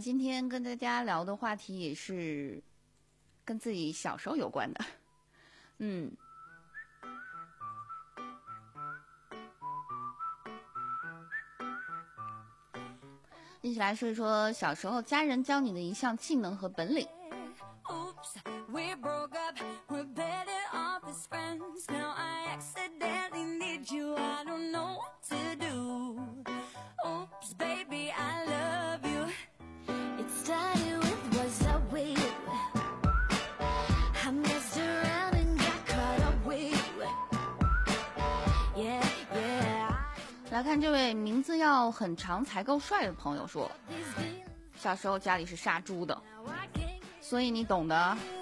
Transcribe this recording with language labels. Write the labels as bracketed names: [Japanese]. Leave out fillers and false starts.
[Chinese] 今天跟大家聊的话题也是跟自己小时候有关的。一起来说一说小时候家人教你的一项技能和本领。 [English] Oops, we broke up, we're better off as friends. Now I accidentally need you, I don't know what to do. Oops, baby, I love you. It started with what's up with you. I messed around and got caught up with you. Yeah, yeah. [Chinese] 来看这位名字要很长才够帅的朋友说，小时候家里是杀猪的，所以你懂的。